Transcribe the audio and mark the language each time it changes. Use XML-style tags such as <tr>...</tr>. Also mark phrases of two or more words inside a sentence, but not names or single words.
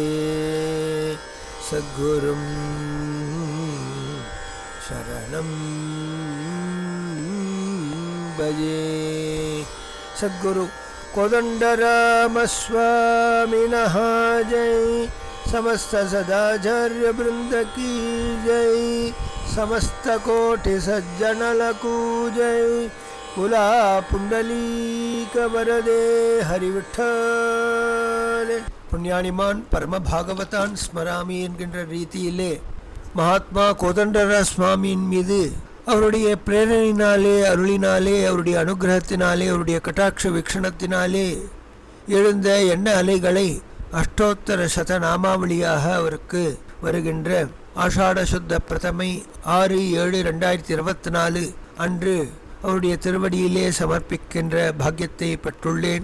<sa>सद्गुरुं शरणं भजे। सद्गुरु कोदंडराम स्वामिनः जय।</sa> <hi>समस्त सदाचार्य वृंद की जय।</hi> <te>సమస్తకోటి సజ్జనలకు జై.</te> <mr>कुला पुंडलीक वरदे हरी विठ्ठले.</mr> <sa>पुण्यानिमान् परम भागवतान् स्मरामि</sa> <ta>என்கின்ற ரீதியிலே மகாத்மா கோதண்டராம சுவாமியின் மீது அவருடைய பிரேரணினாலே, அருளினாலே, அவருடைய அனுகிரகத்தினாலே, அவருடைய கட்டாட்ச வீக்ஷணத்தினாலே எழுந்த எண்ண அலைகளை அஷ்டோத்தர சதநாமாவளியாக அவருக்கு வருகின்ற ஆஷாட சுத்த பிரதமை 6/7/2024 அன்று அவருடைய திருவடியிலே சமர்ப்பிக்கின்ற பாக்கியத்தை பெற்றுள்ளேன்.</ta>